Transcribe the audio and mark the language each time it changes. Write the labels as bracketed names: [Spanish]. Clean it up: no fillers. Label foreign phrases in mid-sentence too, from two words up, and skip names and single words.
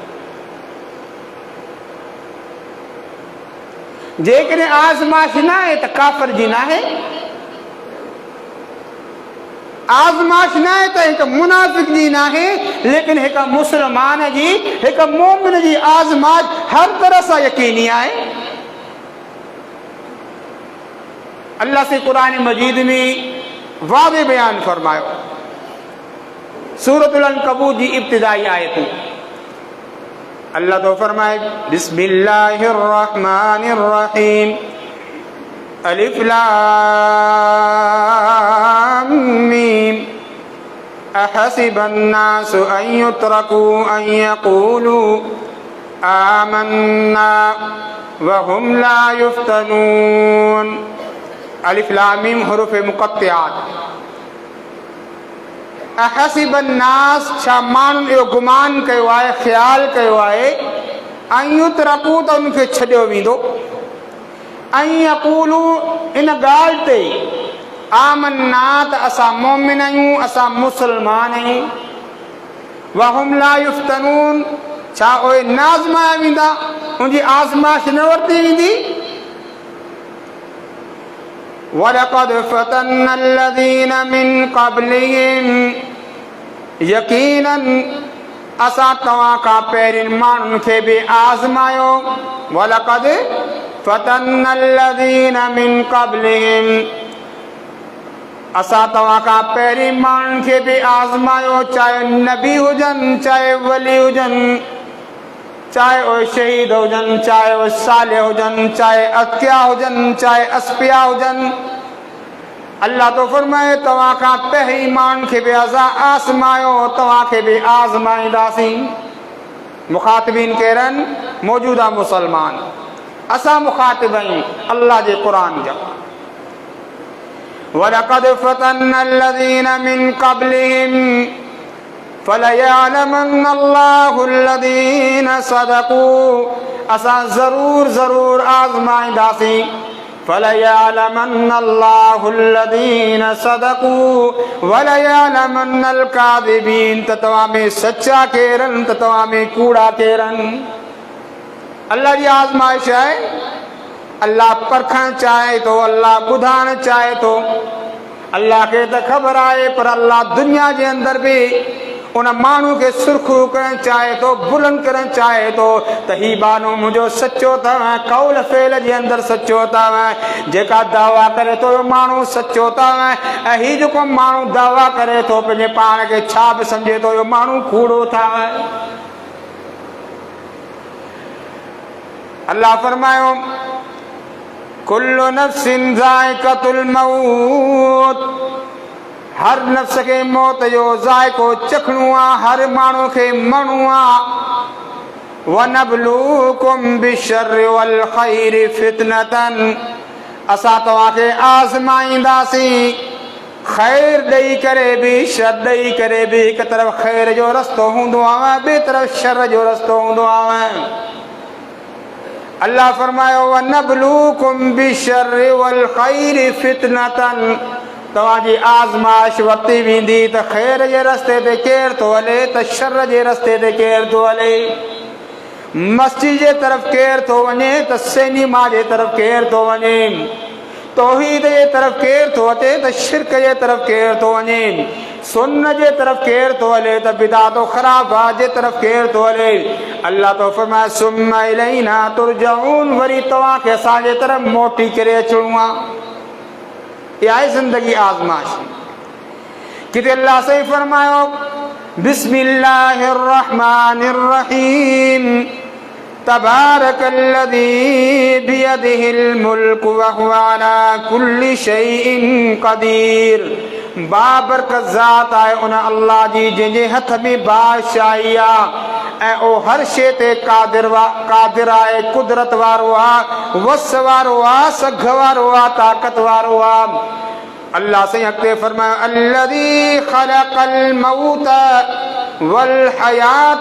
[Sindhi] जेकॾहिं आज़माइश न आहे त काफ़िर जी न आहे, आज़माइश न आहे त हिकु मुनाफ़िक़ जी न आहे, लेकिन हिकु मुसलमान जी, हिकु मोमिन जी आज़माइश हर तरह सां यकीनी आहे। अल्लाह से क़ुरान मजीद में वाज़े बयान फरमायो। सूरतुल अनकबूत जी इब्तिदाई आयतूं अल्लाह तो फरमाए [Arabic] بسم الله الرحمن الرحيم الم أحسب الناس أن يتركوا أن يقولوا آمنا وهم لا يفتنون. ألف لام ميم حروف مقطعات. أحسب الناس, [Sindhi] छा माण्हुनि इहो गुमान कयो आहे, ख़्याल कयो आहे, [Arabic] أن يتركوا [Sindhi] त उनखे छॾियो वेंदो, [Arabic] أن يقولوا [Sindhi] इन ॻाल्हि ते, आमन्ना त असां मोमिन आहियूं, असां मुसलमान आहियूं, [Arabic] وهم لا يفتنون, [Sindhi] छा उहे न आज़माया वेंदा, उनजी आज़माइश न वरिती वेंदी। [Arabic] ولقد فتنا الذين من قبلهم, [Sindhi] यकीनन असां तव्हां खां पहिरियुनि माण्हुनि खे बि आज़मायो। [Arabic] ولقد فتنا الذين من قبلهم, [Sindhi] असां तव्हां खां पहिरीं माण्हुनि खे बि आज़मायो, चाहे नबी हुजनि, चाहे वली हुजनि, चाहे उहे शहीद हुजनि, चाहे उहे सालिह हुजनि, चाहे अत्किया हुजनि, चाहे अस्पिया हुजनि। अल्लाह तो फरमाए तव्हां खां पहिरीं माण्हुनि खे बि असां आज़मायो, तव्हां खे बि आज़माईंदासीं। मुखातिबीन केरनि? मौजूदा मुसलमान। असां मुखातिब आहियूं अल्लाह जे क़ुरान जा। [Arabic] ولقد فتنا الذين من قبلهم فليعلمن الله الذين صدقوا, [Sindhi] असां ज़रूर ज़रूर आज़माईंदासीं [Arabic] فليعلمن الله الذين صدقوا وليعلمن الكاذبين. [Sindhi] त तव्हां में सच्चा केरनि त तव्हां में कूड़ा केरनि। अल्लाह जी आज़माइश आहे। अल्लाह परखणु चाहे थो, अल्लाह ॿुधाइणु चाहे थो। अल्लाह खे त ख़बर आहे, पर अल्लाह दुनिया जे अंदर बि उन माण्हू खे सुर्ख़रू करणु चाहे थो, बुलंद करणु चाहे थो त ही बानो मुंहिंजो सचो अथव, कौल फेल जे अंदरि सचो अथव। जेका दावा करे थो माण्हू सचो अथव, ऐं ही जेको माण्हू दावा करे थो पंहिंजे पाण खे छा बि सम्झे थो इहो माण्हू कूड़ो अथव। अल्लाह फरमायो [Arabic] كل نفس ذائقة الموت. [Sindhi] हर नफ्स खे मौत जो ज़ाइक़ो चखणो आहे, हर माण्हू खे मरणो आहे। [Arabic] ونبلوكم بالشر والخير فتنة. [Sindhi] असां तव्हांखे आज़माईंदासीं, ख़ैर ॾेई करे बि शर ॾेई करे बि। हिकु तरफ़ ख़ैर जो रस्तो हूंदो आहे, ॿिए तरफ़ शर जो रस्तो हूंदो आहे। अल्लाह फरमायो [Arabic] ونبلوكم بالشر والخير فتنة. [Sindhi] तव्हांजी आज़माइश वरिती वेंदी त ख़ैर जे रस्ते ते केरु थो हले त शर जे रस्ते ते केरु थो हले। मस्जिद जे तरफ़ केरु थो वञे त सिनेमा जे तरफ़ केरु थो वञे। तौहीद जे तरफ़ केरु थो अचे त शिरक जे तरफ़ केरु थो वञे। सुन्न जे तरफ़ केरु थो हले त बिदात ख़ुराफ़ात जे तरफ़ केरु थो हले। अल्लाह तो फरमाए [Arabic] ثم إلينا ترجعون. [Sindhi] वरी तव्हांखे असांजे तरफ़ मोटी करे अचणो आहे। इहा आहे ज़िंदगी आज़माइश। किथे अल्लाह सही फरमायो [Arabic] بسم الله الرحمن الرحيم تبارك الذي بيده الملك وهو على كل شيء قدير. [Sindhi] बाबरकत ज़ात आहे उन अल्लाह जी जंहिंजे हथ में बादशाही आहे ऐं ओ हर शइ ते क़ादिर आहे, कुदरत वारो आहे, वस वारो आहे, सघ वारो आहे, ताक़त वारो आहे। अल्लाह से अॻिते फरमायो [Arabic] الذي خلق الموت والحياة.